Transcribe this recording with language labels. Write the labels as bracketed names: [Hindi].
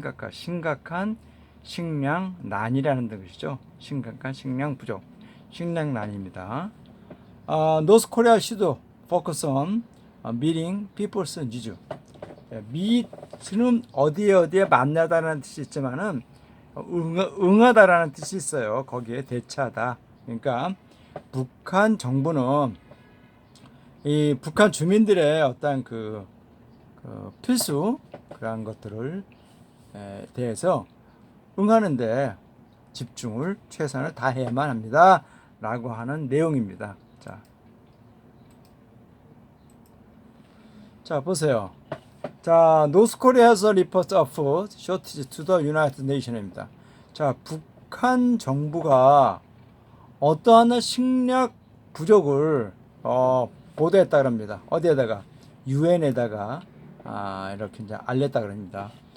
[Korean] 심각한 식량난이라는 뜻이죠. 심각한 식량 부족, 식량난입니다. [English] North Korea should focus on meeting people's needs. [Korean] meet는 어디에 만나다라는 뜻이 있지만은 응하다라는 뜻이 있어요. 거기에 대처하다. 그러니까 북한 정부는 이 북한 주민들의 어떤 그 필수 그러한 것들을 대해서 응하는데 집중을 최선을 다해야만 합니다. 라고 하는 내용입니다. 자, 보세요. [English] 자, North Korea has reports of food shortage to the United Nations입니다. [Korean] 자, 북한 정부가 어떠한 식량 부족을 보도했다 그럽니다. 어디에다가? 유엔에다가 이렇게 이제 알렸다 그럽니다.